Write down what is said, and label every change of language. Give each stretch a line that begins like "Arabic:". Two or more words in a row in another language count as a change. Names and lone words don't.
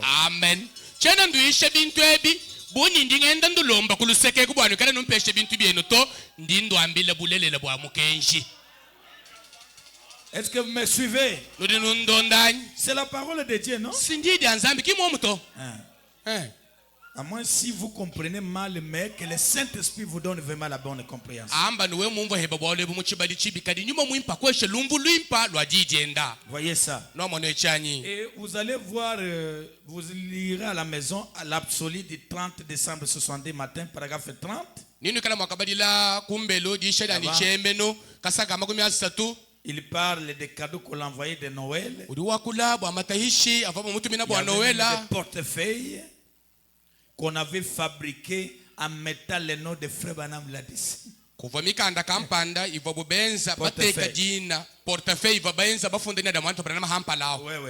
French: Amen.
Luba-Katanga: Chena nduishe bintu ebi buni ndingenda ndulomba kuluseke kubwanu kana numpeshe bintu byeno to ndindo ambile bulelele bwa mukenji.
French: Est-ce que vous me suivez?
Luba-Katanga: Nudi nundondani.
French: C'est la parole de Dieu, non?
Luba-Katanga: Sindidi anzambi kimo muto.
French: À moins si vous comprenez mal, mais que le Saint-Esprit vous donne vraiment la bonne compréhension.
Luba-Katanga: Amba nuwe mumvo heba bwale bumuchibali chibikadi nyuma muimpa kweshe lumbu luimpa lwa jijenda.
French: Voyez ça.
Luba-Katanga: No mono echanyi.
French: Et vous allez voir, vous lirez à la maison à l'absolu du 30 décembre 62 matin, paragraphe 30.
Luba-Katanga: Nini kala mwakabadila kumbelo disha ni chembeno kasaka makumi asatu.
French: Il parle des cadeaux qu'on l'a envoyé de Noël. Il y avait des portefeuilles qu'on avait fabriqués en mettant le nom de Frère Branham là-dessus. Oui.